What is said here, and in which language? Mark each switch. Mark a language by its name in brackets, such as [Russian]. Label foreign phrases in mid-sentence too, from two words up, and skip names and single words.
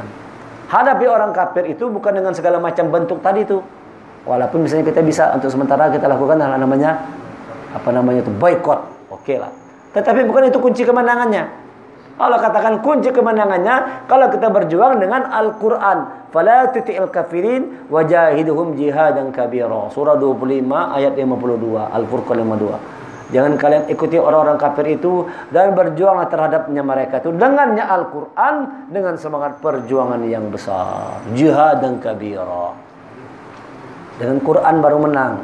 [Indonesian] Hadapi orang kafir itu bukan dengan segala macam bentuk tadi itu. Walaupun misalnya kita bisa untuk sementara kita lakukan hal namanya itu boykot, oke lah. Tetapi bukan itu kunci kemenangannya. Allah katakan kunci kemenangannya kalau kita berjuang dengan Al-Quran. [Arabic] Fala tuti'il kafirin wajahiduhum jihadan kabira. [Indonesian] Surah 25 ayat 52. Al-Furqan 52. Jangan kalian ikuti orang-orang kafir itu dan berjuanglah terhadapnya mereka itu dengannya Al-Quran, dengan semangat perjuangan yang besar. [Arabic] Jihadan kabira. [Indonesian] Dengan Quran baru menang.